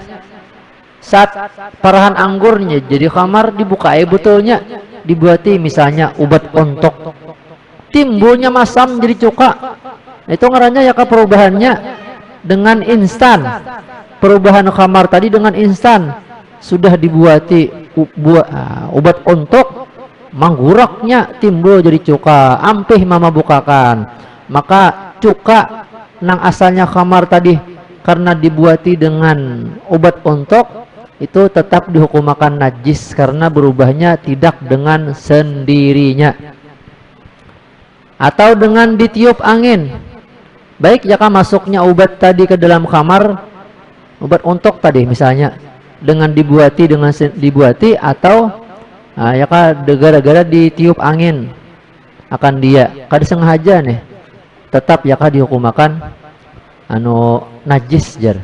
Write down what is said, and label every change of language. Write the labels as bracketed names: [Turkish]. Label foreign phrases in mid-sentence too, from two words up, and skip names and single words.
[Banjar] Saat parahan anggurnya jadi khamar dibuka betulnya, dibuati misalnya obat ontok, timbulnya masam jadi cuka. [Indonesian] Itu ngarannya ya perubahannya dengan instan. Perubahan khamar tadi dengan instan. [Banjar] Sudah dibuati obat ontok, mangguraknya timbul jadi cuka, ampih mamabukakan. [Indonesian] Maka cuka [Banjar] nang asalnya [Indonesian] khamar tadi karena dibuati dengan obat ontok itu tetap dihukumakan najis karena berubahnya tidak dengan sendirinya. Atau dengan ditiup angin, baik jika masuknya obat tadi ke dalam kamar, obat ontok tadi misalnya, dengan dibuati atau ya gara-gara ditiup angin [Banjar] akan dia kada sengaja nih, [Indonesian] tetap ya dihukumakan najis jar.